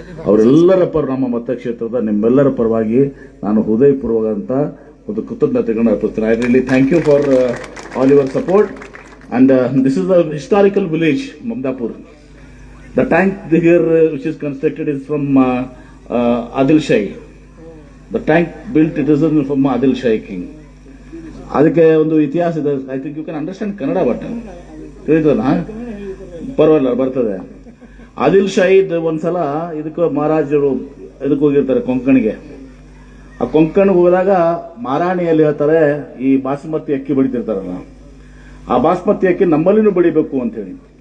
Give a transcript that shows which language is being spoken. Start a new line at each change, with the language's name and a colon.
Kannada: ಅವರೆಲ್ಲರ ನಮ್ಮ ಮತಕ್ಷೇತ್ರದ ನಿಮ್ಮೆಲ್ಲರ ಪರವಾಗಿ ನಾನು ಹೃದಯಪೂರ್ವಕಂತ ಒಂದು ಕೃತಜ್ಞತೆಗಳನ್ನ ಅರ್ಪಿಸ್ತೇನೆ.
English: I really thank you for all your support. And this is the historical village Mamadapur. The tank here which is constructed is from Adil Shahi. The tank built, it is from Adil Shahi king.
Kannada: ಅದಕ್ಕೆ ಒಂದು ಇತಿಹಾಸ ಇದೆ.
English: I think you can understand Kannada, but
Kannada: ತಿಳಿತದ ಪರವಾಗಿಲ್ಲ, ಬರ್ತದೆ. ಆದಿಲ್ ಶಾಹಿದ್ ಒಂದ್ಸಲ ಇದಕ್ಕೆ ಮಹಾರಾಜರು ಇದಕ್ಕೆ ಹೋಗಿರ್ತಾರೆ ಕೊಂಕಣಿಗೆ. ಆ ಕೊಂಕಣಿಗೆ ಹೋದಾಗ ಮಾರಾಣಿಯಲ್ಲಿ ಹೇಳ್ತಾರೆ, ಈ ಬಾಸುಮತಿ ಅಕ್ಕಿ ಬೆಳಿತಿರ್ತಾರಲ್ಲ, ಆ ಬಾಸುಮತಿ ಅಕ್ಕಿ ನಮ್ಮಲ್ಲಿನೂ ಬೆಳಿಬೇಕು ಅಂತ ಹೇಳಿ.